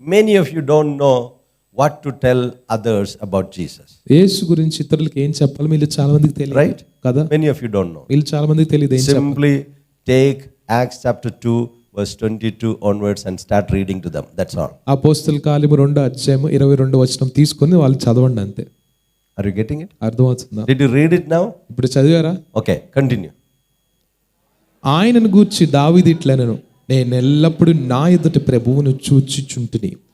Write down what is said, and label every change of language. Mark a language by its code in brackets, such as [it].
[en] many of you don't know what to tell others about Jesus. [te] యేసు గురించి ఇతరులకు ఏం చెప్పాలి వీళ్ళు చాలా మందికి తెలియదు, [en] Right? [te] కదా? [en] Many of you don't know. [te] వీళ్ళు చాలా మందికి తెలియదు ఏం చెప్పాలి. [en] Simply take Acts chapter 2 verse 22 onwards and start reading to them. That's all. [te] అపోస్తల కార్యము 2:22 తీసుకొని వాళ్ళు చదవండి అంతే. [en] Are you getting it? [te] అర్థమవుతుందా? [en] Did you read it now? [te] ఇప్పుడు చదివారా? [en] Okay, continue. [te] ఆయనను గూర్చి దావీదు ఇట్లనెను, నేను ఎల్లప్పుడూ నా ఎదుట ప్రభువును చూచుచుంటిని.